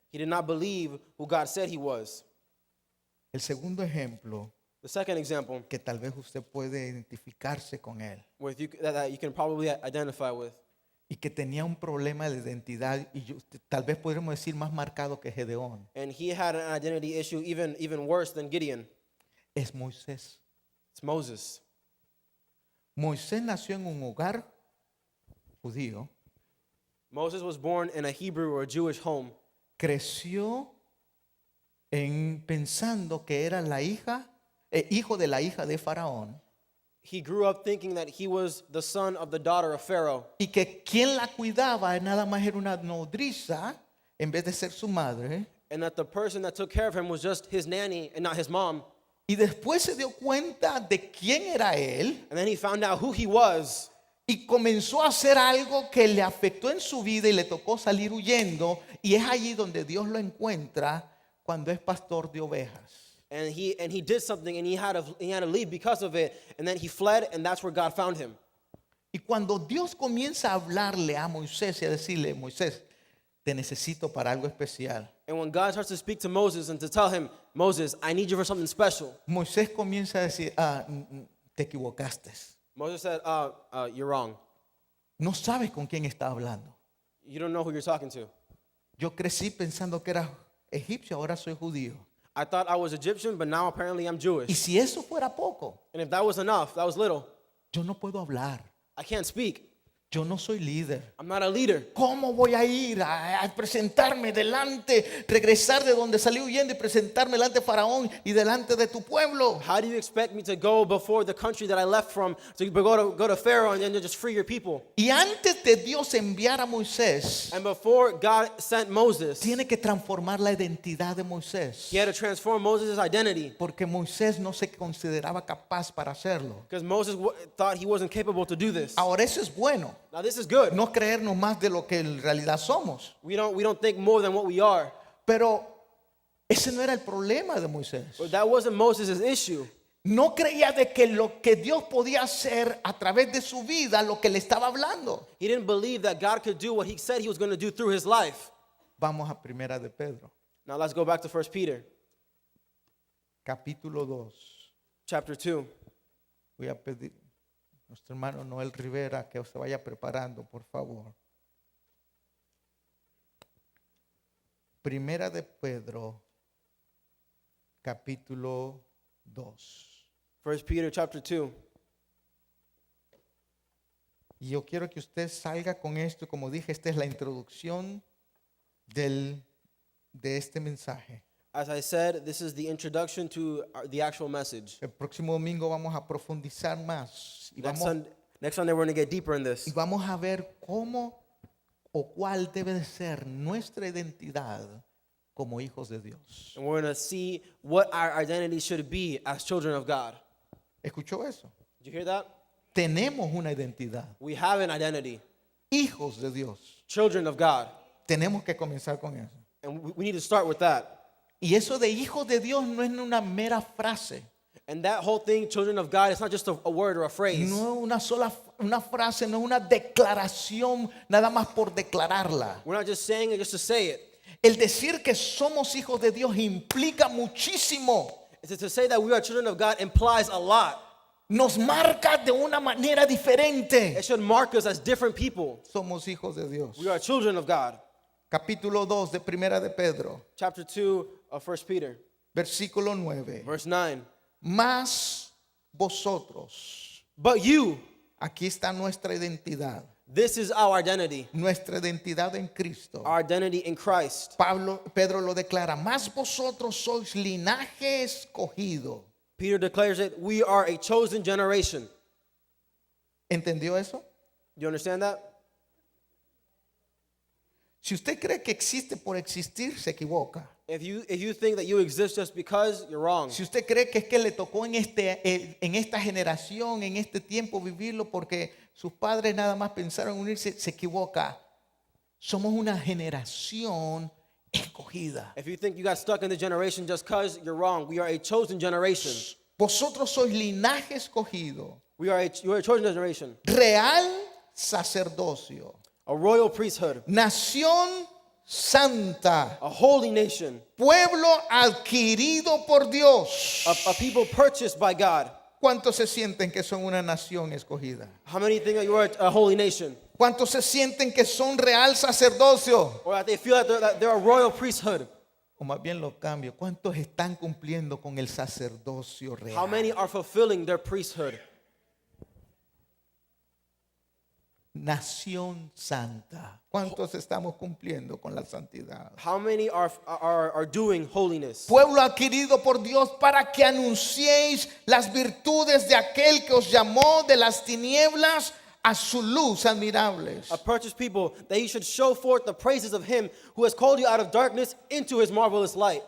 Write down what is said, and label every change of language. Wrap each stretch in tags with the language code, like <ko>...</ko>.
<en>He did not believe who God said he was.</en> <es>El segundo ejemplo,</es> <en>The second example,</en> <es>que tal vez usted puede identificarse con él,</es> <en>that you can probably identify with,</en> <es>y que tenía un problema de identidad, y tal vez podríamos decir más marcado que Gedeón,</es> <en>and he had an identity issue even worse than Gideon,</en> <es>es Moisés.</es> <en>it's Moses.</en> <es>Moisés nació en un hogar judío,</es> <en>Moses was born in a Hebrew or a Jewish home.</en> <es>creció pensando que era hijo de la hija de Faraón,</es> <en>He grew up thinking that he was the son of the daughter of Pharaoh,</en> <es>y que quien la cuidaba nada más era una nodriza en vez de ser su madre.</es> <en>and that the person that took care of him was just his nanny and not his mom.</en> <es>Y después se dio cuenta de quién era él</es> <en>And then he found out who he was,</en> <es>y comenzó a hacer algo que le afectó en su vida y le tocó salir huyendo. Y es allí donde Dios lo encuentra cuando es pastor de ovejas.</es> <en>and he did something, and he had to leave because of it, and then he fled, and that's where God found him.</en> <es>Y cuando Dios comienza a hablarle a Moisés y a decirle: Moisés, te necesito para algo especial,</es> <en>And when God starts to speak to Moses and to tell him, Moses, I need you for something special,</en> <es>Moisés comienza a decir: te equivocaste.</es> <en>Moses said, you're wrong.</en> <es>No sabes con quién está hablando.</es> <en>You don't know who you're talking to.</en> <es>Yo crecí pensando que era egipcio, ahora soy judío.</es> <en>I thought I was Egyptian, but now apparently I'm</en> <es>Y</es> <en>Jewish.</en> <es>si eso fuera poco,</es> <en>And if that was enough, that was little,</en> <es>yo no puedo hablar.</es> <en>I can't speak.</en> <es>Yo no soy líder.</es> <en>I'm not a leader.</en> <es>¿Cómo voy a ir a presentarme delante, regresar de donde salí huyendo y presentarme delante de Faraón y delante de tu pueblo?</es> <en>How do you expect me to go before the country that I left from to go to Pharaoh and then just free your people?</en> <es>Y antes de Dios enviar a Moisés,</es> <en>And before God sent Moses,</en> <es>tiene que transformar la identidad de Moisés,</es> <en>he had to transform Moses' identity,</en> <es>porque Moisés no se consideraba capaz para hacerlo.</es> <en>because Moses thought he wasn't capable to do this.</en> <es>Ahora eso es bueno,</es> <en>Now this is good.</en> <es>no creernos más de lo que en realidad somos.</es> <en>We don't think more than what we are.</en> <es>Pero ese no era el problema de Moisés.</es> <en>But that wasn't Moses' issue.</en> <es>No creía de que lo que Dios podía hacer a través de su vida, lo que le estaba hablando.</es> <en>He didn't believe that God could do what he said he was going to do through his life.</en> <es>Vamos a Primera de Pedro,</es> <en>Now let's go back to 1 Peter</en> <es>capítulo 2.</es> <en>chapter 2.</en> <es>Voy a pedir a nuestro hermano Noel Rivera que se vaya preparando, por favor. Primera de Pedro, capítulo 2.</es> <en>1 Peter chapter 2.</en> <es>Y yo quiero que usted salga con esto. Como dije, esta es la introducción de este mensaje.</es> <en>As I said, this is the introduction to the actual message.</en> <es>El próximo domingo vamos a profundizar más y</es> <en>Next Sunday we're going to get deeper in this.</en> <es>vamos a ver cómo o cuál debe de ser nuestra identidad como hijos de Dios.</es> <en>And we're going to see what our identity should be as children of God.</en> <es>¿Escuchó eso?</es> <en>Did you hear that?</en> <es>Tenemos una identidad,</es> <en>We have an identity,</en> <es>hijos de Dios.</es> <en>children of God.</en> <es>Tenemos que comenzar con eso.</es> <en>And we need to start with that.</en> <es>Y eso de hijos de Dios no es una mera frase,</es> <en>And that whole thing, children of God, it's not just a word or a phrase.</en> <es>no es una frase, no es una declaración nada más por declararla.</es> <en>We're not just saying it just to say it.</en> <es>El decir que somos hijos de Dios implica muchísimo.</es> <en>It's to say that we are children of God implies a lot.</en> <es>Nos marca de una manera diferente.</es> <en>It should mark us as different people.</en> <es>Somos hijos de Dios.</es> <en>We are children of God.</en> <es>Capítulo 2 de Primera de Pedro,</es> <en>Chapter 2 of 1 Peter,</en> <es>versículo 9.</es> <en>verse 9.</en> <es>Mas vosotros,</es> <en>But you,</en> <es>aquí está nuestra identidad.</es> <en>this is our identity.</en> <es>Nuestra identidad en Cristo.</es> <en>Our identity in Christ.</en> <es>Pedro lo declara: más vosotros sois linaje escogido.</es> <en>Peter declares it, we are a chosen generation.</en> <es>¿Entendió eso?</es> <en>You understand that?</en> <es>Si usted cree que existe por existir, se equivoca.</es> <en>If you think that you exist just because, you're wrong.</en> <es>Si usted cree que es que le tocó en esta generación, en este tiempo vivirlo porque sus padres nada más pensaron en unirse, se equivoca. Somos una generación escogida.</es> <en>If you think you got stuck in the generation just because, you're wrong. We are a chosen generation.</en> <es>Vosotros sois linaje escogido,</es> <en>You are a chosen generation.</en> <es>real sacerdocio,</es> <en>A royal priesthood.</en> <es>nación santa,</es> <en>A holy nation.</en> <es>pueblo adquirido por Dios.</es> <en>A people purchased by God.</en> <es>¿Cuántos se sienten que son una nación escogida?</es> <en>How many think that you are a holy nation?</en> <es>¿Cuántos se sienten que son real sacerdocio?</es> <en>Or that they feel that they're a royal priesthood?</en> <es>O más bien lo cambio, ¿cuántos están cumpliendo con el sacerdocio real?</es> <en>How many are fulfilling their priesthood?</en> <es>Nación santa. ¿Cuántos estamos cumpliendo con la santidad?</es> <en>How many are doing holiness?</en> <es>Pueblo adquirido por Dios para que anunciéis las virtudes de aquel que os llamó de las tinieblas a su luz admirables.</es> <en>A purchased people, that you should show forth the praises of him who has called you out of darkness into his marvelous light.</en>